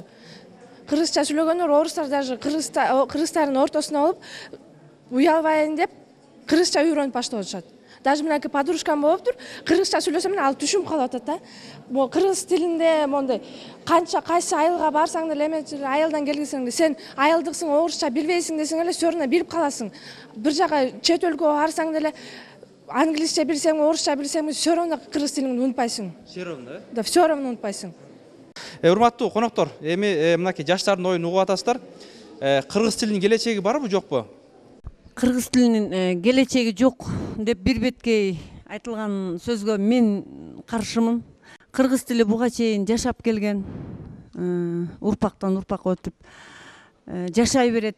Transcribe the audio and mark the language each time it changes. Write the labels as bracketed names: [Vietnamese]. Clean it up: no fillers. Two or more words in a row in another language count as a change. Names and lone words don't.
[Kyrgyz] Кыргызча сүйлөгөндөр орустар даже кыргыздардын ортосуна болуп, уялбайын деп кыргызча үйрөнүп баштап атышат. Даже мынакей подружкам болуптур, кыргызча сүйлөсөм ал түшүнүп калып атат да. Могу кыргыз тилинде мондай кайсы айылга барсаң деле, айылдан келгенсең деле, сен айылдыксың, орусча билбейсиң десең эле, [Russian] все равно [Kyrgyz] билип каласың. Бир жака чет өлкөгө барсаң деле, англисче билсең, орусча билсең, [Russian] все равно [Kyrgyz] кыргыз тилиңди унутпайсың. [Russian] Все равно, Да, все равно унутпайсың. [Kyrgyz] Урматтуу коноктор, эми мынакей жаштардын оюн угуп атасыздар. Кыргыз тилинин келечеги барбы, жокпу? Кыргыз тилинин келечеги жок деп бир беткей айтылган сөзгө мен каршымын. Кыргыз тили буга чейин жашап келген, урпактан урпакка өтүп жашай берет.